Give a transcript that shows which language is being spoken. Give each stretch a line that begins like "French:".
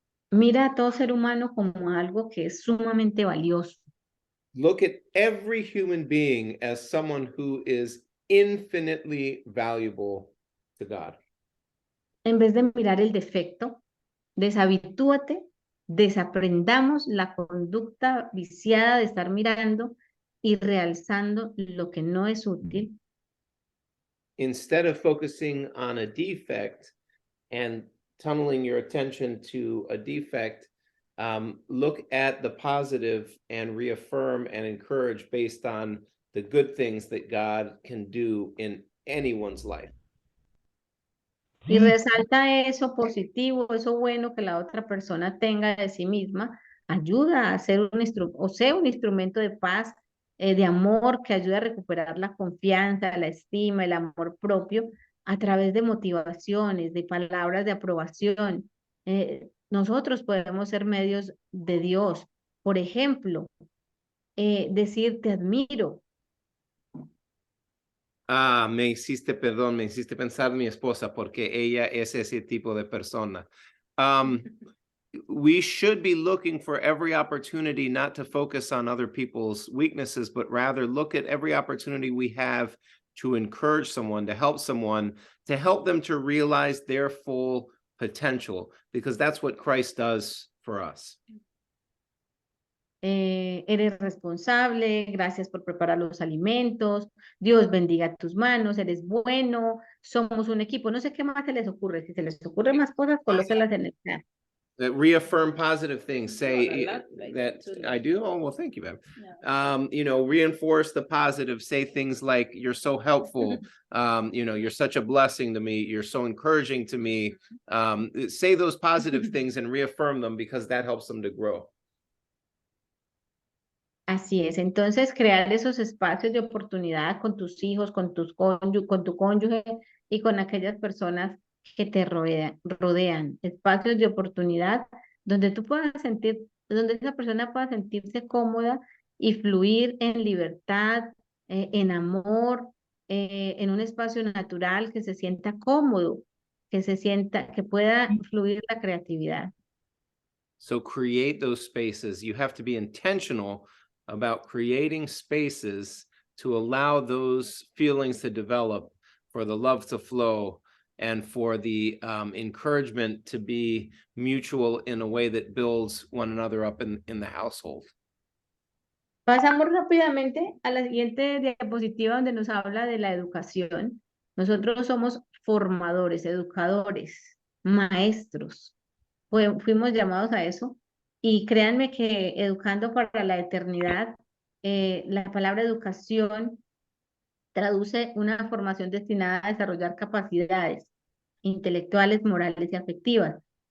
Spanish: Mira a todo ser humano como algo que es sumamente valioso.
English: Look at every human being as someone who is infinitely valuable to God.
Spanish: En vez de mirar el defecto, deshabitúate, desaprendamos la conducta viciada de estar mirando y realzando lo que no es útil.
English: Instead of focusing on a defect and tunneling your attention to a defect, look at the positive and reaffirm and encourage based on the good things that God can do in anyone's life.
Spanish: Y resalta eso positivo, eso bueno que la otra persona tenga de sí misma, ayuda a ser un instrumento de paz, de amor, que ayuda a recuperar la confianza, la estima, el amor propio, a través de motivaciones, de palabras de aprobación. Nosotros podemos ser medios de Dios. Por ejemplo, decir te admiro. Me hiciste pensar en mi esposa porque ella es ese tipo de persona.
English: We should be looking for every opportunity not to focus on other people's weaknesses, but rather look at every opportunity we have to encourage someone, to help someone, to help them to realize their full potential, because that's what Christ does for us.
Spanish: Eres responsable, gracias por preparar los alimentos, Dios bendiga tus manos, eres bueno, somos un equipo. No sé qué más se les ocurre, si se les ocurren más cosas, colóquenlas en el chat.
English: Reaffirm positive things, a say lot like that that too. I do. Oh, well, thank you, babe. Yeah. You know, reinforce the positive, say things like, you're so helpful. You know, you're such a blessing to me. You're so encouraging to me. Say those positive things and reaffirm them, because that helps them to grow.
Spanish: Así es, entonces crear esos espacios de oportunidad con tus hijos, con con tu cónyuge y con aquellas personas que te rodean, espacios de oportunidad donde tú puedas sentir, donde esa persona pueda sentirse cómoda y fluir en libertad, en amor, en un espacio natural, que se sienta cómodo, que se sienta, que pueda fluir la creatividad.
English: So create those spaces. You have to be intentional about creating spaces to allow those feelings to develop, for the love to flow, and for the encouragement to be mutual in a way that builds one another up in the household.
Spanish: Pasamos rápidamente a la siguiente diapositiva, donde nos habla de la educación. Nosotros somos formadores, educadores, maestros. Fuimos llamados a eso. Y créanme que educando para la eternidad, la palabra educación traduce una formación destinada a desarrollar capacidades intelectuales, morales y afectivas.